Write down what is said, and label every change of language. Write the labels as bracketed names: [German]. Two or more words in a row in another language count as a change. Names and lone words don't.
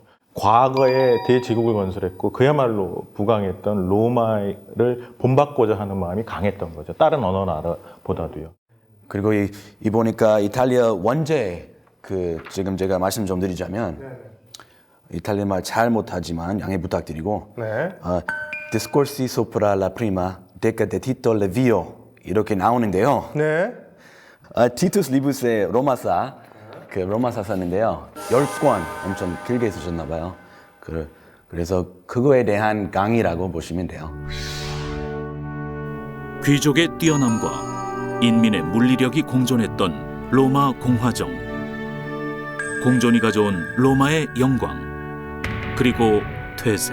[Korean] 과거에 대제국을 건설했고 그야말로 부강했던 로마를 본받고자 하는 마음이 강했던 거죠. 다른 어느 나라보다도요. 그리고 이 보니까 이탈리아 원제 지금 제가 말씀 좀 드리자면 이탈리아 말 잘 못하지만 양해 부탁드리고 네. Discorsi sopra la prima decca di Tito Livio 이렇게 나오는데요. 네. 티투스 리부스의 로마사 로마사 썼는데요. 10권 엄청 길게 쓰셨나 봐요. 그래서 그거에 대한 강의라고 보시면 돼요. 귀족의 뛰어남과 인민의 물리력이 공존했던 로마 공화정, 공존이 가져온 로마의 영광, 그리고 퇴색.